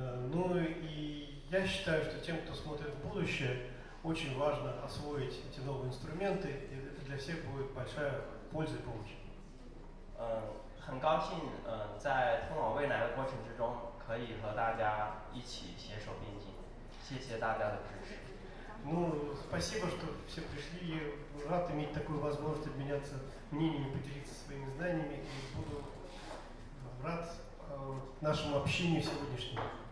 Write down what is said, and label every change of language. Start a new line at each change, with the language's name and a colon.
Russian: Ну и я считаю, что тем, кто смотрит в будущее, очень важно освоить эти новые инструменты, и это для всех будет большая польза и помощь.
Chinese: 很高兴在通往未来的过程之中，可以和大家一起携手并进。谢谢大家的支持。
Russian: Ну, спасибо, что все пришли. Рад иметь такую возможность обменяться мнениями, поделиться своими знаниями. И буду рад нашему общению сегодняшнему.